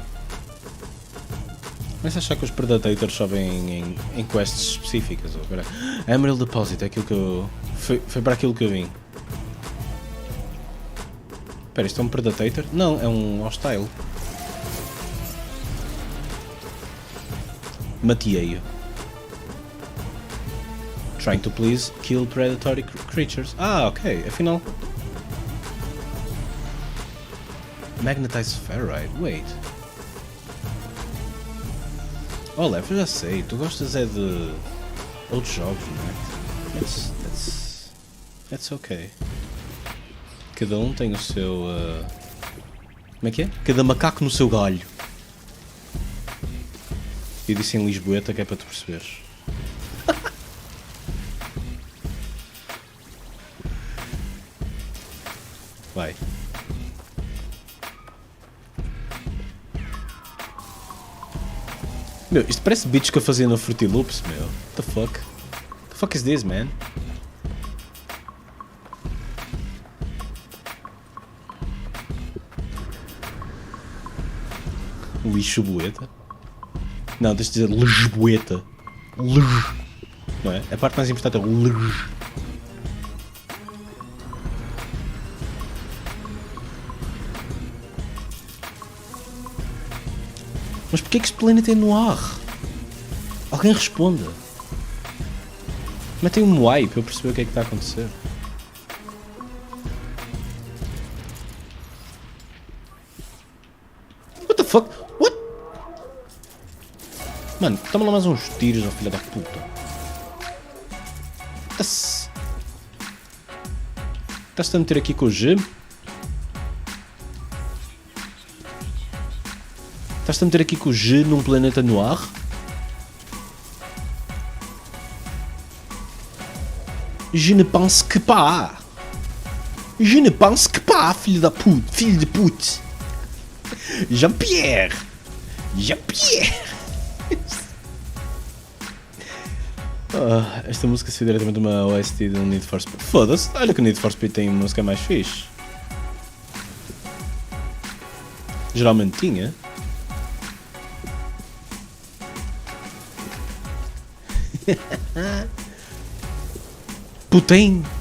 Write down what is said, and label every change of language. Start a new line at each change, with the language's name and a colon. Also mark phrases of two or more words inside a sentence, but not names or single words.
Portuguese: Começo a achar que os Predators só vêm em quests específicas. Emerald Deposit, é aquilo que eu... Foi para aquilo que eu vim. Espera, isto é um Predator? Não, é um Hostile. Matei-o.
English: Trying to please kill predatory creatures.
Portuguese: Ah, ok, afinal... Magnetized Ferrite, wait. Oh, Lev, eu já sei, tu gostas é de outros jogos, não é?
English: That's ok.
Portuguese: Cada um tem o seu... Como é que é? Cada macaco no seu galho. Eu disse em Lisboeta que é para tu perceberes. Vai. Meu, isto parece beats que eu fazia no Fruity Loops, meu.
English: What the fuck? The fuck is this, man?
Portuguese: Lisboeta? Não, deixa de dizer Lisboeta. Não é? A parte mais importante é o Mas porquê que este planeta é noir? Alguém responda. Metem um Moai para eu perceber o que é que está a acontecer.
English: What the fuck? What?
Portuguese: Mano, toma lá mais uns tiros, ó filha da puta. Estás-te a meter aqui com o G? Estás-te a meter aqui com o G num planeta noir?
French: Je ne pense que pas. Je ne pense que pas,
Portuguese: filho da puta. Filho de pute. Jean-Pierre. Jean-Pierre. Esta música se diretamente uma OST do Need for Speed. Foda-se, olha que o Need for Speed tem música mais fixe. Geralmente tinha. Putain!